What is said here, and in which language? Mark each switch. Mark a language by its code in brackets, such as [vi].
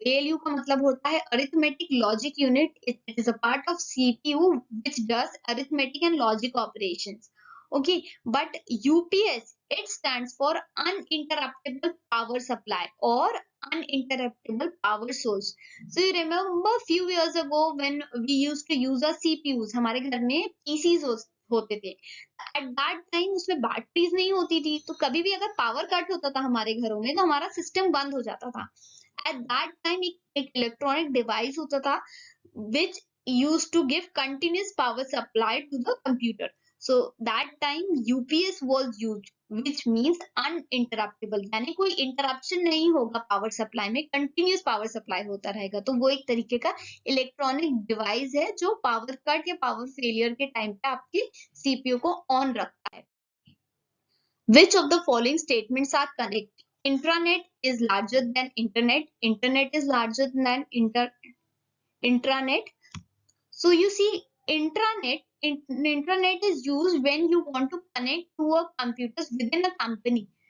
[en] ALU [hi] का मतलब होता है [en] arithmetic logic unit. It is a part of CPU which does arithmetic and logic operations. Okay, but UPS it stands for uninterruptible power supply or uninterruptible power source. So you remember few years ago when we used to use our CPUs, [hi] हमारे घर में PCs होते थे. [en] at that time [hi] उसमें batteries नहीं होती थी तो कभी भी अगर पावर कट होता था हमारे घरों में तो हमारा सिस्टम बंद हो जाता था. [en] at that time एक electronic device [hi] होता था [en] which used to give continuous power supply to the computer. So that time UPS was used which means uninterruptible [hi] यानी कोई इंटरप्शन नहीं होगा पावर सप्लाई में, कंटिन्यूस पावर सप्लाई होता रहेगा. तो वो एक तरीके का इलेक्ट्रॉनिक डिवाइस है जो पावर कट या पावर फेलियर के टाइम पे आपके सीपीयू को ऑन रखता है. [en] Which of the following statements are correct? Intranet is larger than internet. Internet is larger than intranet. So you see, intranet is used when you want to connect to a computers within a company.